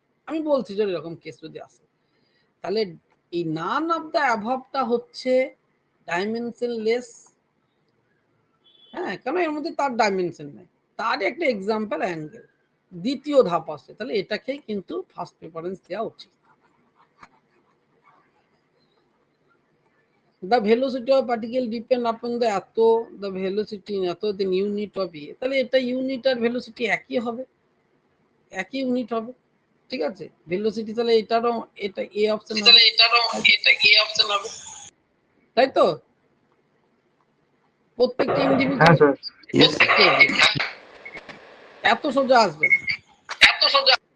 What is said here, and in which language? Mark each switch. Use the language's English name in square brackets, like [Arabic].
[Bangla] আমি বলছি যে এরকম কেস যদি আসে, তাহলে এই নান অফ দ্য অ্যাভাবটা হচ্ছে ডাইমেনশন লেস। হ্যাঁ, কেন? এর মধ্যে তার ডাইমেনশন নেই, তার একটা এক্সাম্পল অ্যাঙ্গেল। দ্বিতীয় ধাপ আছে, তাহলে এটাকেই কিন্তু ফার্স্ট প্রেফারেন্স দেওয়া উচিত। [English] The velocity of particle depend upon the the velocity in the unit of A, [Bangla] তাহলে এটা ইউনিট আর ভেলোসিটি একই হবে, একই ইউনিট হবে। ঠিক আছে, ভেলোসিটি তাহলে এটারও, এটা এ অপশন হবে, তাহলে এটারও এটা এ অপশন হবে, তাই তো? প্রত্যেকটা হ্যাঁ [English] individual [Bangla] স্যার। [English] Yes, sir. [Bangla] এত সোজা আসবে না, এত সোজা।